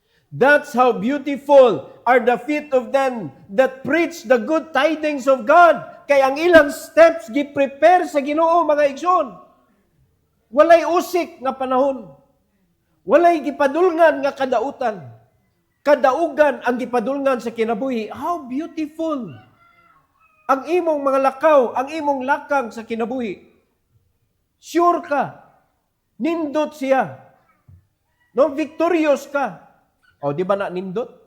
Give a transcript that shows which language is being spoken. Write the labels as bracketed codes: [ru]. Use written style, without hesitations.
[en] That's how beautiful are the feet of them that preach the good tidings of God. [ceb] Kay ang ilang steps gi-prepare sa Ginoo mga igsoon. Walay usik nga panahon. Walay gipadulngan nga kadautan. Kadaugan ang gipadulngan sa kinabuhi. [en] How beautiful! [ceb] Ang imong mga lakaw, ang imong lakang sa kinabuhi. Sure ka. Nindot siya. No, victorious ka. O, di ba na nindot?